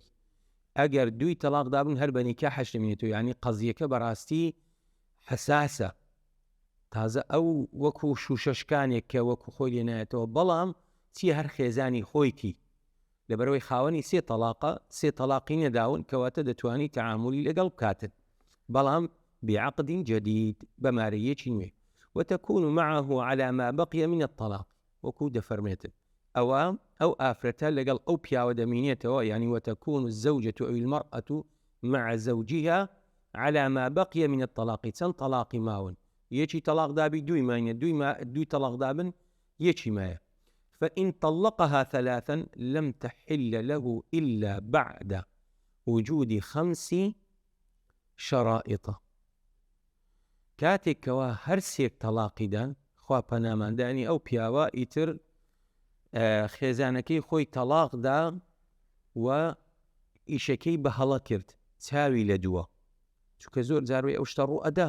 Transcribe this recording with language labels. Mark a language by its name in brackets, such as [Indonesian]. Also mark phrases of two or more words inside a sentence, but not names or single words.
[Central Kurdish] ئەگەر دووی تەلاق دابن هەر بە نیکاحش دەمێنێتەوە، یعنی قەزیەکە بەڕاستی حساسە، تازە ئەو وەکو شوشەشکانێک کە وەکو خۆی لێنایەتەوە، بەڵام چیە هەر خێزانی خۆیتی لەبەرەوەی خاوەنی سێ تەلاقی نەداون، کەواتە دەتوانی تەعاملی لەگەڵ بکاتن، بەڵام [Arabic] بعقد جديد [Central Kurdish] بماريەکی نوێ. [Arabic] وتكون معه على ما بقي من الطلاق. [Central Kurdish] وەکو دەفەرمێتن ئەو ئافرەتە لەگەڵ ئەو پیاوە دەمینێتەوە، [Arabic] يعني وتكون الزوجة أو المرأة مع زوجها على ما بقي من الطلاق. [Central Kurdish] چەند تەلاقی ماون، یەکی تەلاق دابی دووی ماینە، دووی تەلاق دابن یەکی مایە. [Arabic] فإن طلقها ثلاثا لم تحل له إلا بعد وجود 5 شرائط. [Central Kurdish] کاتێکەوە هەر سێک تەلاقیدان، خوا پەناماندانی ئەو پیاوە ئیتر خێزانەکەی خۆی تەلاقدا و ئیشەکەی بە هەڵە کرد، چاوی لە دووە، چونکە زۆر جاروی ئەو شتە ڕوو ئەدا.